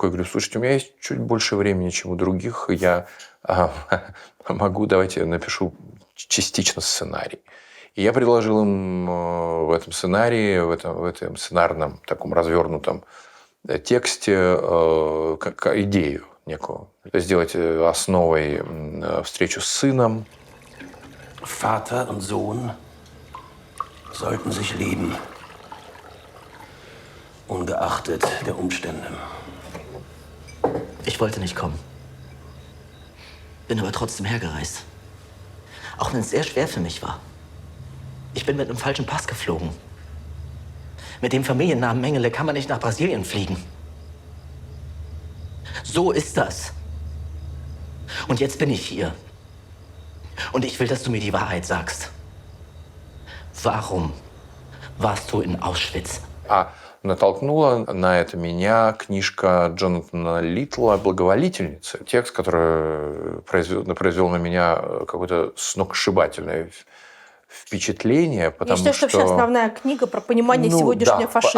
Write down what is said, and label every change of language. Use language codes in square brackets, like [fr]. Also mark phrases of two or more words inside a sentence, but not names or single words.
[ru] Я говорю, слушайте, у меня есть чуть больше времени, чем у других, я могу, давайте я напишу частично сценарий. И я предложил им в этом сценарии, в этом сценарном таком развернутом тексте идею некую. Сделать основой встречу с сыном. [de] Vater und Sohn sollten sich lieben, ungeachtet der Umstände. Ich wollte nicht kommen. Bin aber trotzdem hergereist. Auch wenn es sehr schwer für mich war. Ich bin mit einem falschen Pass geflogen. Mit dem Familiennamen Mengele kann man nicht nach Brasilien fliegen. So ist das. Und jetzt bin ich hier. Und ich will, dass du mir die Wahrheit sagst. Warum warst du in Auschwitz? [ru] Натолкнула на это меня книжка Джонатана Литла «Благоволительница». Текст, который произвел на меня какое-то сногсшибательное впечатление. Я считаю, что вообще основная книга про понимание сегодняшнего фашизма.